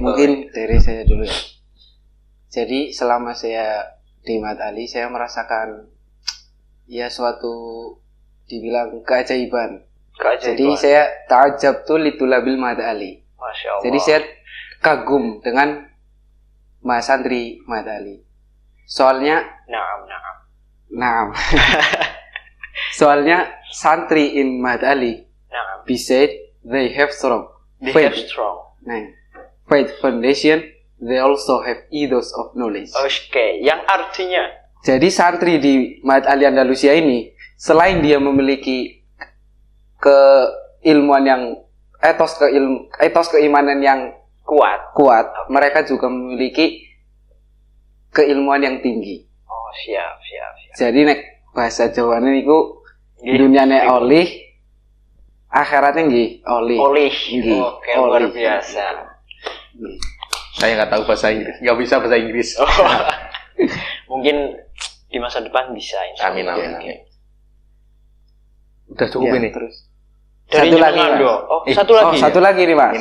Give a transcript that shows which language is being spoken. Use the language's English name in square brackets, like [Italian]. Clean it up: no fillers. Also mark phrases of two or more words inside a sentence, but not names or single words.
[Indonesian] mungkin dari saya dulu ya. Jadi selama saya di Mahat Ali, saya merasakan ya suatu dibilang keajaiban. Jadi saya ta'ajab tuh litulabil Mahat Ali. [Arabic] ما شاء الله. [Indonesian] Jadi saya kagum dengan Mas Santri Mahat Ali. Soalnya Naam. Soalnya santri [English] in Mahat Ali, besides they have strong faith. Nah, faith foundation, they also have ethos of knowledge. [Indonesian] Oke, yang artinya jadi santri di Mahat Ali Andalusia ini, selain dia memiliki keilmuan yang etos keimanan yang kuat, mereka juga memiliki keilmuan yang tinggi. Oh, siap. [Javanese] Jadi nek bahasa Jawane niku dunyane olih, akhiratnya nggih olih. Nggih. [Indonesian] Oke, luar biasa. Saya nggak tahu bahasa Inggris, nggak bisa bahasa Inggris. Mungkin di masa depan bisa. Amin. Udah cukup ini. Terus. Dari Satu lagi, jenengan, Mas. Satu lagi. Satu lagi nih Mas.